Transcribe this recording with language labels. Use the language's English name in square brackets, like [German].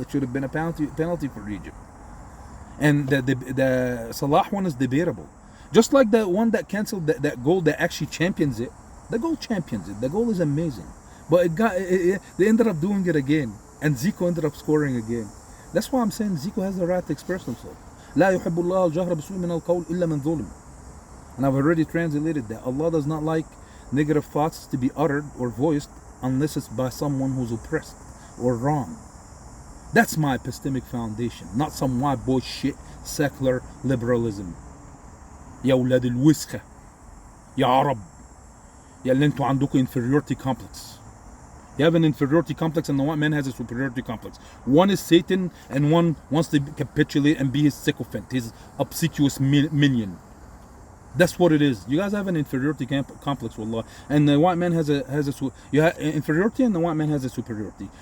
[English] It should have been a penalty for Egypt. And the Salah one is debatable. Just like the one that canceled that goal that actually champions it. The goal champions it. The goal is amazing. But they ended up doing it again. And Zico ended up scoring again. That's why I'm saying Zico has the right to express himself. [Arabic] لا يحب الله الجهر بالسوء من القول إلا من ظلم. [English] And I've already translated that. Allah does not like negative thoughts to be uttered or voiced unless it's by someone who's oppressed or wrong. That's my epistemic foundation, not some white boy shit, secular liberalism. [Arabic] يا ولاد الوسخة يا عرب يا اللي انتوا عندكم [English] inferiority complex. You have an inferiority complex and the white man has a superiority complex. One is Satan and one wants to capitulate and be his sycophant, his obsequious minion. That's what it is. You guys have an inferiority complex, wallah. And the white man has you have inferiority and the white man has a superiority.